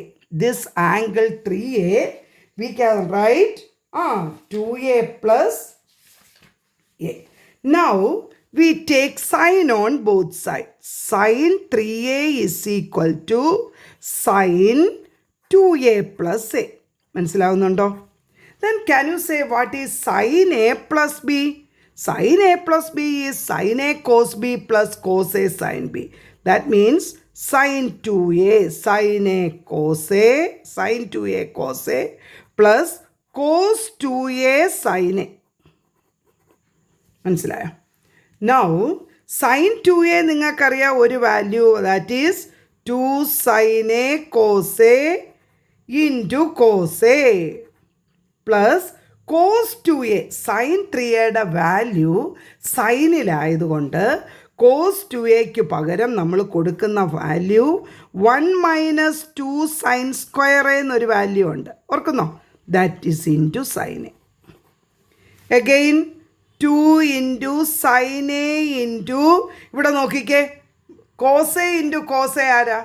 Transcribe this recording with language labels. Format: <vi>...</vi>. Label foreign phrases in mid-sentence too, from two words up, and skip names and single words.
<en>This angle 3a, we can write 2a plus a. Now, we take sin on both sides. Sin 3a is equal to sin 2a plus a. മനസ്സിലാവുന്നുണ്ടോ? Then can you say what is sin a plus b? Sin a plus b is sin a cos b plus cos a sin b. That means sin 2a sin a cos a sin 2a cos a plus cos 2a sin a.</en> <ml>മനസ്സിലായോ?</ml> <en>Now sin 2a</en> <ml>നിങ്ങൾക്കറിയാം ഒരു വാല്യൂ,</ml> <en>that is 2 sin a cos a into cos a plus cos 2a</en> <ml>sin 3യുടെ വാല്യൂ സൈനിലായതുകൊണ്ട് cos 2aക്ക് പകരം നമ്മൾ കൊടുക്കുന്ന വാല്യൂ 1</ml> <en>minus 2 sine square</en> <ml>എന്നൊരു വാല്യൂ ഉണ്ട്, ഓർക്കുന്നോ?</ml> <en>that is into sine a. again 2 into sine a into,</en> <ml>ഇവിടെ നോക്കിക്കേ,</ml> <en>cos a into cos a ആരാ?</en>